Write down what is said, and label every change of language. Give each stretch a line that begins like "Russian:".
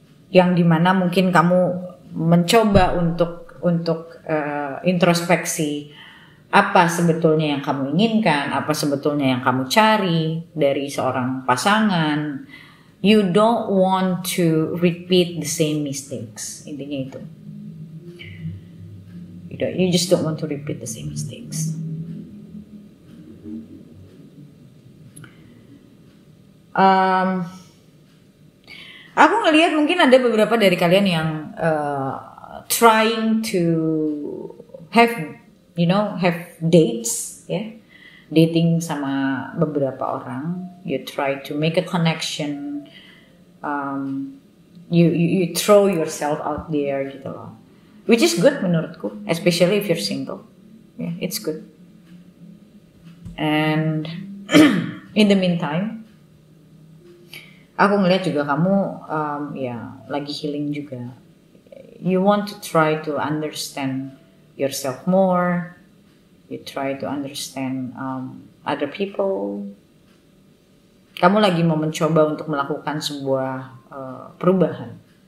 Indonesian: Yang dimana mungkin kamu mencoba untuk introspeksi apa sebetulnya yang kamu inginkan, apa sebetulnya yang kamu cari dari seorang pasangan.
English: You don't want to repeat the same mistakes.
Indonesian: Intinya itu.
English: You just don't want to repeat the same mistakes.
Indonesian: Aku ngelihat mungkin ada beberapa dari kalian yang
English: trying to have dates,
Indonesian: ya, dating sama beberapa orang.
English: You try to make a connection. You throw yourself out there
Indonesian: gitu loh,
English: which is good
Indonesian: menurutku,
English: especially if you're single. Yeah, it's good. And in the meantime,
Indonesian: aku ngeliat juga kamu lagi healing juga.
English: You want to try to understand yourself more. You try to understand other people.
Indonesian: Kamu lagi mau mencoba untuk melakukan sebuah perubahan.